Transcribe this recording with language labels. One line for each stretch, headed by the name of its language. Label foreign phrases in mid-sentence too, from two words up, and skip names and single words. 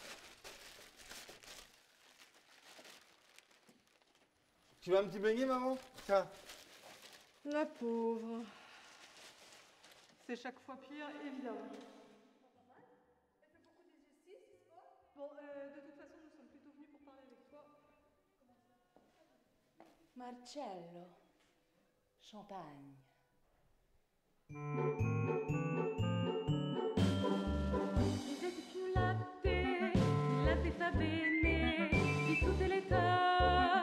French: Tu veux un petit beignet, maman? Tiens. La pauvre. C'est chaque fois pire, évidemment. Bon, de toute façon, nous sommes plutôt venus pour parler avec toi. Marcello, champagne.
Italian: Bevete più latte, il latte fa bene di tutte le età.